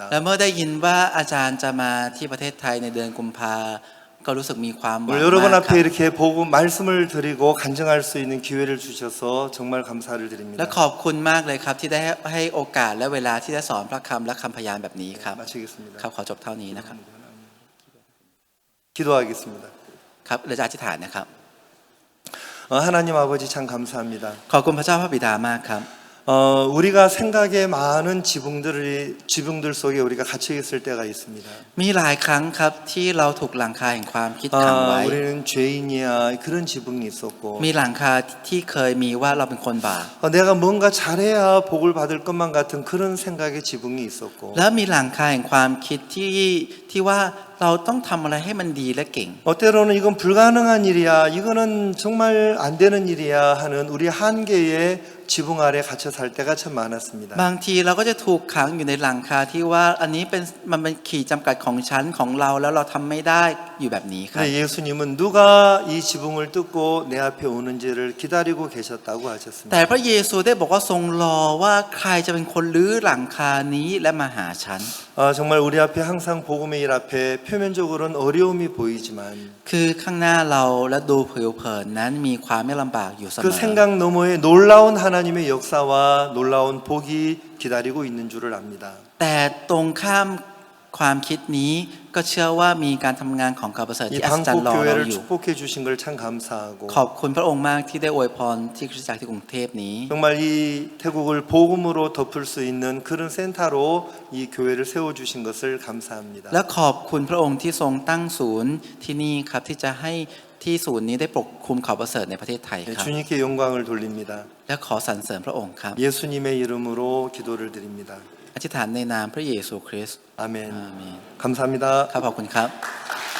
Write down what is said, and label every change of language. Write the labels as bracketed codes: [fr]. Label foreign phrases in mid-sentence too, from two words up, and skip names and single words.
[th] และเมื่อได้ยินว่าอาจารย์จะมาที่ประเทศไทยในเดือนกุมภาก็รู้สึกมีความหวัง [ko] 오늘 여러분 [th] มากค [ko] 앞에 [th] รับ [ko] 이렇게 보고 말씀을 드리고 간증할 수 있는 기회를 주셔서 정말 감사를 [th] และ [ko] 드립니다. [th] ขอบคุณมากเลยครับที่ได้ให้โอกาสและเวลาที่ได้สอนพระคำและคำพยานแบบนี้ครับ [ko] 마치겠습니다. [th] ครับขอจบเท่านี้นะครับ [ko] 기도하겠습니다. [th] ครับเราจะอธิษฐานนะครับ [ko] 하나님 아버지 참 감사합니다. [th] ขอบคุณพระเจ้าพระบิดามากครับ [ko] 우리가 생각에 많은 지붕들 속에 우리가 갇혀 있을 때가 있습니다. [th] มีหลายครั้งครับที่เราถูกหลังคาแห่งความคิดขังไว้ [ko] 우리는 죄인이야 그런 지붕이 있었고 [th] มีหลังคาที่เคยมีว่าเราเป็นคนบาป [ko] 내가 뭔가 잘해야 복을 받을 것만 같은 그런 생각의 지붕이 있었고 [th] แล้วมีหลังคาแห่งความคิดที่ว่าเราต้องทำอะไรให้มันดีและเก่ง [ko] 때로는 이건 불가능한 일이야 이거는 정말 안 되는 일이야 하는 우리 한계의 지붕 아래 갇혀 살 때가 참 많았습니다. [th] บางทีเราก็จะถูกขังอยู่ในหลังคาที่ว่าอันนี้มันเป็นขีดจำกัดของชั้นของเราแล้วเราทำไม่ได้อยู่แบบนี้ครับ [ko] 근데 예수님은 누가 이 지붕을 뚫고 내 앞에 오는지를 기다리고 계셨다고 하셨습니다. [th] แต่พระเยซูได้บอกว่าทรงรอว่าใครจะเป็นคนรื้อหลังคานี้และมาหาฉัน [ko] 정말 우리 앞에 항상 복음의 일 앞에 표면적으로는 어려움이 보이지만 [th] คือข้างหน้าเราและดูเผินๆนั้นมีความไม่ลำบากอยู่เสม [ko] 그 [th] อ [ko] 생각 너머에 놀라운 하나님의 역사와 놀라운 복이 기다리고 있는 줄을 압니다. [th] แต่ตรงข้ามความคิดนี้ก็เชื่อว่ามีการทำงานของการประเสริฐ [ko] 이 [th] ที่อัศจรรย์ [ko] 방콕 [th] รอเรา [ko] 교회를 [th] อยู่ [ko] 축복해 주신 걸 참 감사하고 [th] ขอบคุณพระองค์มากที่ได้อวยพรที่คริสตจักรที่กรุงเทพนี้ [ko] 정말 이 태국을 복음으로 덮을 수 있는 그런 센터로 이 교회를 세워 주신 것을 감사합니다. [th] และขอบคุณพระองค์ที่ทรงตั้งศูนย์ที่นี่ครับที่จะให้ที่ศูนย์นี้ได้ปกคลุมข่าวประเสริฐในประเทศไทยครับ [ko] 주님께 영광을 돌립니다. [th] และขอสรรเสริญพระองค์ครับ [ko] 예수님의 이름으로 기도를 드립니다. [th] อธิษฐานในนามพระเยซูคริสต์ [ko] 아멘. [th] อาเมน [ko] 감사합니다. [th] ครับขอบคุณครับ